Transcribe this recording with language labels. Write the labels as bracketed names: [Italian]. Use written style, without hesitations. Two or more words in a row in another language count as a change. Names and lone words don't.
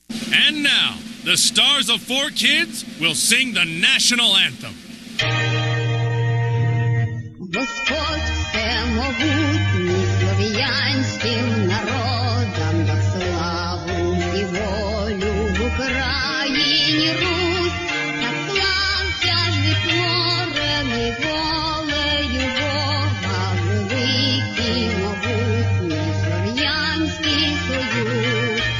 [English] And now, the stars of Four Kids will sing the national anthem. [Ukrainian] Господь всемогутній слов'янським народам дав славу і волю в Україні Русь. Так слався ж відтворений волею Бога великий могутній слов'янський союз.